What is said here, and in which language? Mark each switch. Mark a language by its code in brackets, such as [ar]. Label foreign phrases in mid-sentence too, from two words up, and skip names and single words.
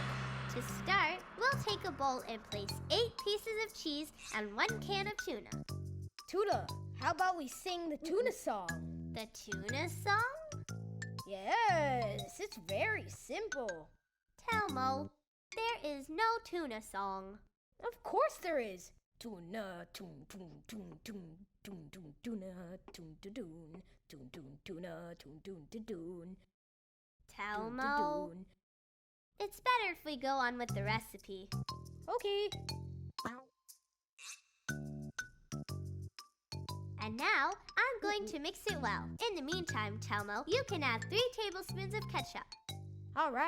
[en] To start, we'll take a bowl and place 8 pieces of cheese and 1 can of tuna. Tuna, how about we sing the tuna song? The tuna song? Yes, it's very simple. Telmo, there is no tuna song. Of course there is. Tuna, tun, tun, tun, tun, tun, tun, tuna, tun, tun, tun, tun, tun, tuna, tun, tun, tun, tun. Telmo, it's better if we go on with the recipe. Okay. And now, I'm going to mix it well. In the meantime, Telmo, you can add 3 tablespoons of ketchup. All right.